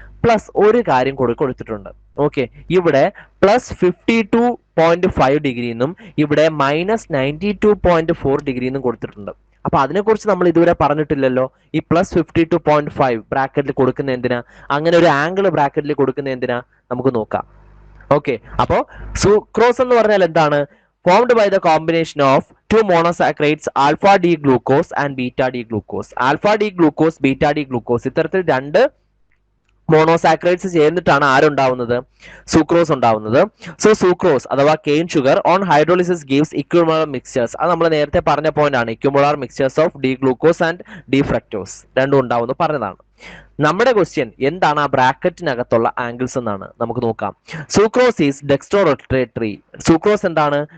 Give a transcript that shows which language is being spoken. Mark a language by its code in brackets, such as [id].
[ml] Plus ഒരു കാര്യം കൊടുത്തിട്ടുണ്ട്. ഓക്കെ, ഇവിടെ +52.5 ഡിഗ്രി എന്നും ഇവിടെ -92.4 ഡിഗ്രി എന്നും കൊടുത്തിട്ടുണ്ട്. അപ്പൊ അതിനെക്കുറിച്ച് നമ്മൾ ഇതുവരെ പറഞ്ഞിട്ടില്ലല്ലോ. ഈ +52.5 ബ്രാക്കറ്റിൽ കൊടുക്കുന്ന എന്തിനാ? അങ്ങനെ ഒരു ആംഗിൾ ബ്രാക്കറ്റിൽ കൊടുക്കുന്ന എന്തിനാ? നമുക്ക് നോക്കാം. ഓക്കെ, അപ്പോ സുക്രോസ് എന്ന് പറഞ്ഞാൽ എന്താണ്? [en] Formed by the combination of two monosaccharides alpha D glucose and beta D glucose. [ml] alpha D glucose, beta D glucose, ഇത്തരത്തിൽ രണ്ട് മോണോസാക്രൈഡ്സ് ചേർന്നിട്ടാണ് ആരുണ്ടാവുന്നത്? സൂക്രോസ് ഉണ്ടാവുന്നത്. [en] So sucrose അഥവാ cane sugar on hydrolysis gives equimolar mixtures. [ml] അത് നമ്മൾ നേരത്തെ പറഞ്ഞ പോയിന്റ് ആണ്. [en] equimolar mixtures of D glucose and D fructose [ml] രണ്ടും ഉണ്ടാവുന്നു പറഞ്ഞതാണ്. നമ്മുടെ ക്വസ്റ്റ്യൻ എന്താണ് ആ ബ്രാക്കറ്റിനകത്തുള്ള ആംഗിൾസ് എന്നാണ്. നമുക്ക് നോക്കാം. [en] Sucrose is dextrorotatory. [ml] Sucrose എന്താണ്?